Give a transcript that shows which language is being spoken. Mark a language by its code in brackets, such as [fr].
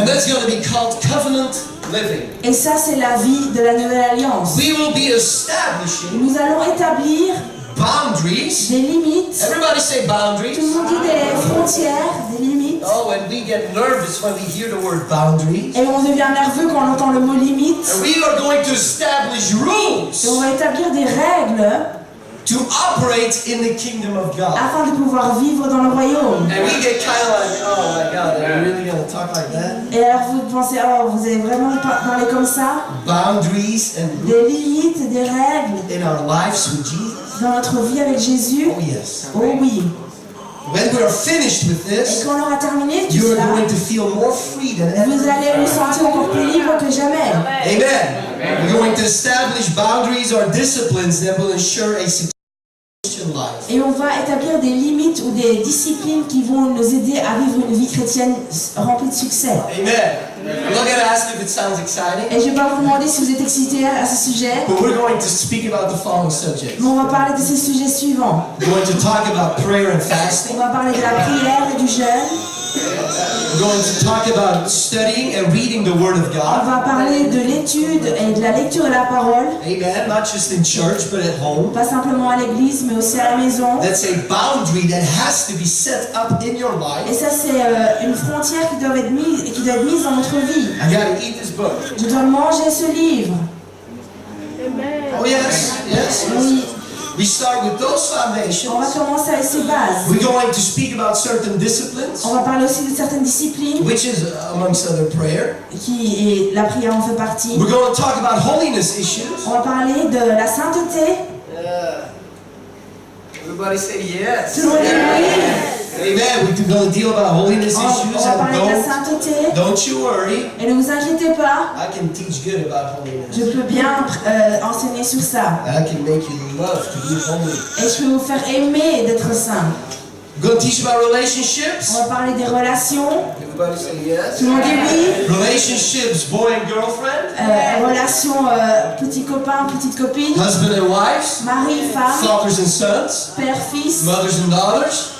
[en] And that's going to be called covenant living. [fr] Et ça, c'est la vie de la nouvelle alliance. [en] We will be establishing [fr] Nous allons établir [en] boundaries. [fr] des limites. [en] Everybody say [fr] Tout [en] boundaries. [fr] le monde dit des frontières, des limites. [en] Oh, and we get nervous when we hear the word boundaries. [fr] Et on devient nerveux quand on entend le mot limite. [en] And we are going to establish [fr] Et on [en] rules [fr] va établir des règles [en] to operate in the kingdom of God. [fr] afin de pouvoir vivre dans le royaume. [en] And we get kind of like, oh my God, are you really going to talk like that? [fr] Et alors vous pensez, oh, vous allez vraiment parler comme ça? [en] Boundaries and [fr] Des limites, des règles [en] in our lives with Jesus. [fr] dans notre vie avec Jésus? [en] Oh yes. [fr] Oh oui. [en] When we are finished with [fr] Et [en] this, [fr] quand on aura terminé tout [en] you are [fr] cela, [en] going to feel more free than ever. [fr] vous allez vous sentir encore plus libre que jamais. [en] Amen. We're going to establish boundaries or disciplines that will ensure a successful Christian life. [fr] Et on va établir des limites ou des disciplines qui vont nous aider à vivre une vie chrétienne remplie de succès. [en] Amen. I'm not going to ask if it sounds exciting, [fr] Et je ne vais pas vous demander si vous êtes excités à ce sujet, [en] but we're going to speak about the following subjects. [fr] mais on va parler de ces sujets suivants. [en] We're going to talk about prayer and [fr] On [en] fasting. [fr] va parler de la prière et du jeûne. [en] We're going to talk about studying and reading the Word of [fr] On [en] God. [fr] va parler de l'étude et de la lecture de la parole, [en] Amen. Not just in church, but at home. [fr] pas simplement à l'église, mais aussi à la maison. [en] That's a boundary that has to be set up in your [fr] Et [en] life. [fr] ça, c'est une frontière qui doit être mise dans notre vie. [en] I got to eat this book. [fr] Je dois manger ce livre. [en] Oh yes, yes. [fr] Oui, [en] We start with those [fr] on va [en] foundations. [fr] commencer avec ces bases. [en] We're going to speak about certain disciplines, [fr] On va parler aussi de certaines disciplines, [en] which is amongst other prayer. [fr] et la prière en fait partie. [en] We're going to talk about holiness issues. [fr] On va parler de la sainteté. [en] Everybody say yes. [fr] Tout le monde dit oui. [en] Amen. We're going to deal about holiness [fr] On [en] issues, [fr] va parler de la [en] and [fr] sainteté. [en] don't you worry. [fr] Et ne vous inquiétez pas, [en] I can teach good about [fr] je [en] holiness. [fr] peux bien enseigner sur ça. [en] I can make you love to be holy. [fr] Et je peux vous faire aimer d'être saint. [en] We're going to teach about [fr] On [en] relationships. [fr] va parler des relations. [en] Everybody say yes. [fr] Tout le monde dit oui. [en] Relationships, boy and girlfriend, [fr] Relations petit copain, petite copine. [en] husband and wives, [fr] Mari, femme. [en] fathers and sons, [fr] Père, fils. [en] mothers and daughters.